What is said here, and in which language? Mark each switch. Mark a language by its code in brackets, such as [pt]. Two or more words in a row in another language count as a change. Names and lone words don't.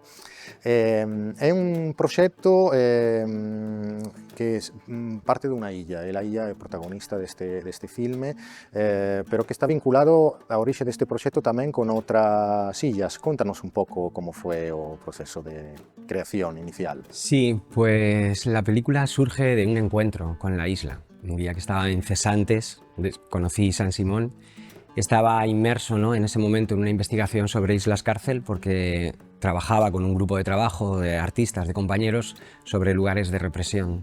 [gl] É un proxecto que parte dunha illa, e a illa é protagonista deste filme, pero que está vinculado a orixe deste proxecto tamén con outras illas. Contanos un pouco como foi o proceso de creación inicial. [es] Sí, pues la película surge de un encuentro con la isla. Un día que estaba en Cesantes, conocí San Simón, estaba inmerso, ¿no?, en ese momento en una investigación sobre Islas Cárcel porque trabajaba con un grupo de trabajo de artistas, de compañeros, sobre lugares de represión.